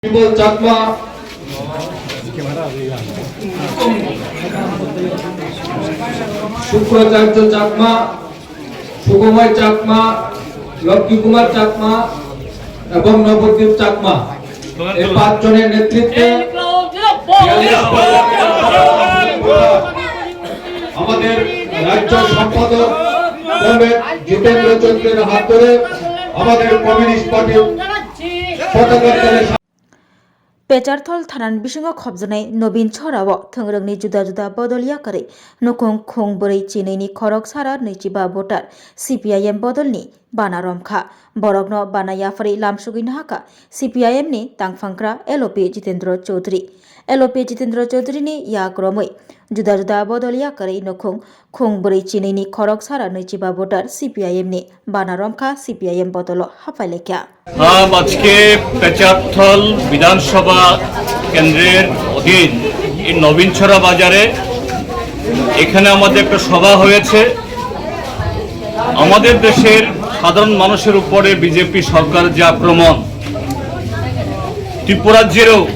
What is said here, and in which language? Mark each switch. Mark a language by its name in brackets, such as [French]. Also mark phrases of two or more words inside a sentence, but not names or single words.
[Bangla] বিমল চাকমা, শুক্রাচার্য চাকমা, সুগময় চাকমা, লক্ষ্মী কুমার চাকমা এবং নবদ্বীপ চাকমা, এই 5 জনের নেতৃত্বে আমাদের রাজ্য সম্পাদক জিতেন্দ্র চন্দ্রের হাত ধরে আমাদের কমিউনিস্ট পার্টির পতাকা তলে [Bodo] पेचारथल थानानि बिसिङाव खबजानाय नवीन छराव थोंग्रोंनि जुदा जुदा बदलिया करे नुखुं खुं बोरै चिनैनि खरक सारा 25 भोटार CPIM बदलनि बाना रमखा बरगनो बानाया फरै लामसुगैनो हाका CPIM नि तांफांग्रा LOP जितेन्द्र चौधरी नि याग्रमै जुदा जुदा बदलिया करे नुखुं खुं बोरै चिनैनि खरक सारा 25 भोटार CPIM नि बाना रमखा CPIM बदल हाफाइलेख्या [Bangla] আজকে পেচারথল বিধানসভা কেন্দ্রের অধীন এই নবীনছড়া বাজারে এখানে আমাদের একটা সভা হয়েছে। আমাদের দেশের সাধারণ মানুষের উপরে বিজেপি সরকার যে আক্রমণ, ত্রিপুরাজ্যেরও